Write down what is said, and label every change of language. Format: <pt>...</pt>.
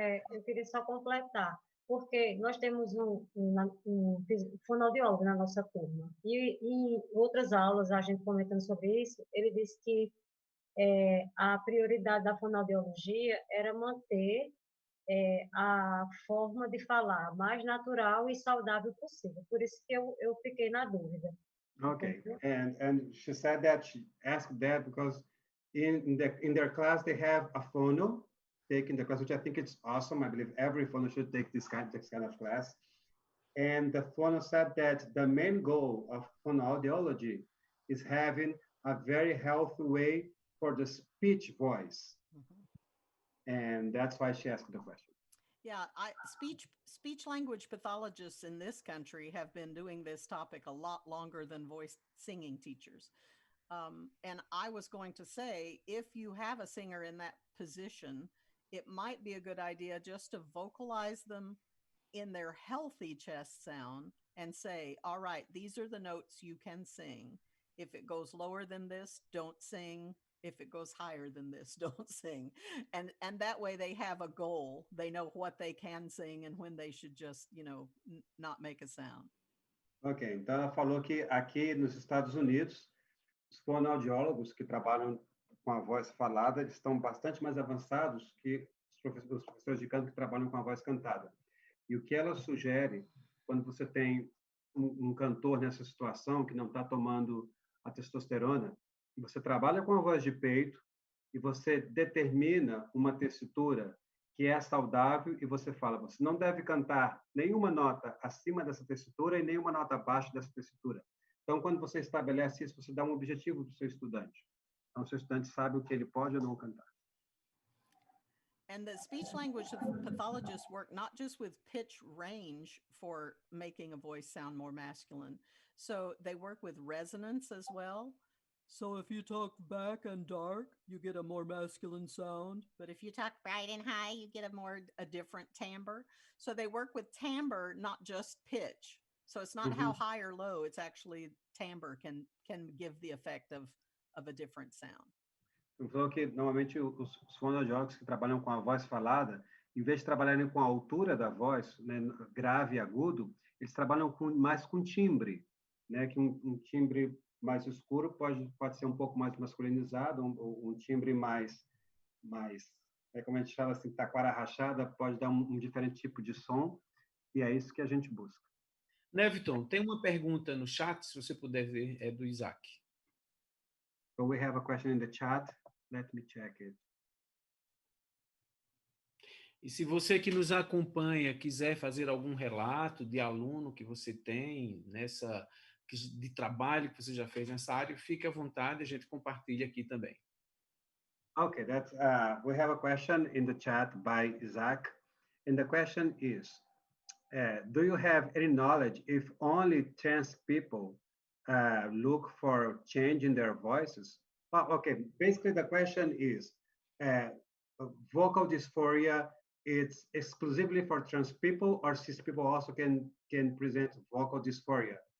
<pt>Eu queria só completar, porque nós temos um fonoaudiólogo na nossa turma, e em outras aulas, a gente comentando sobre isso, ele disse que a prioridade da fonoaudiologia era manter a forma de falar mais natural e saudável possível. Por isso que eu fiquei na dúvida.</pt> <en>Okay, and she said that she asked that because in their class they have a phono taking the class, which I think it's awesome. I believe every phono should take this kind of class. And the phono said that the main goal of phonoaudiology is having a very healthy way for the speech voice. And that's why she asked the question. Yeah, speech language pathologists in this country have been doing this topic a lot longer than voice singing teachers. And I was going to say, if you have a singer in that position, it might be a good idea just to vocalize them in their healthy chest sound and say, all right, these are the notes you can sing. If it goes lower than this, don't sing. If it goes higher than this, don't sing. And that way they have a goal. They know what they can sing and when they should just, not make a sound.</en> <pt>Ok, então ela falou que aqui nos Estados Unidos, os fonoaudiólogos que trabalham com a voz falada, eles estão bastante mais avançados que os professores de canto que trabalham com a voz cantada. E o que ela sugere, quando você tem um cantor nessa situação que não está tomando a testosterona, você trabalha com a voz de peito e você determina uma tessitura que é saudável e você fala, você não deve cantar nenhuma nota acima dessa tessitura e nenhuma nota abaixo dessa tessitura. Então, quando você estabelece isso, você dá um objetivo para o seu estudante. Então, o seu estudante sabe o que ele pode ou não cantar.</pt> <en>And the speech language pathologists work not just with pitch range for making a voice sound more masculine. So they work with resonance as well. So if you talk back and dark, you get a more masculine sound. But if you talk bright and high, you get a different timbre. So they work with timbre, not just pitch. So it's not how high or low, it's actually timbre can give the effect of a different sound.</en> <pt>Ele falou que, normalmente, os fonoaudiólogos que trabalham com a voz falada, em vez de trabalharem com a altura da voz, né, grave e agudo, eles trabalham mais com timbre, né, que um timbre mais escuro pode ser um pouco mais masculinizado, um timbre mais como a gente fala assim, taquara rachada, pode dar um diferente tipo de som, e é isso que a gente busca. Néviton, tem uma pergunta no chat, se você puder ver, é do Isaac.</pt> <en>So we have a question in the chat. Let me check it.</en> <pt>E se você que nos acompanha quiser fazer algum relato de aluno que você tem de trabalho que você já fez nessa área, fique à vontade, a gente compartilha aqui também.</pt> <en>Okay, we have a question in the chat by Isaac, and the question is, do you have any knowledge if only trans people look for change in their voices? Okay, basically the question is, vocal dysphoria, it's exclusively for trans people, or cis people also can present vocal dysphoria?</en>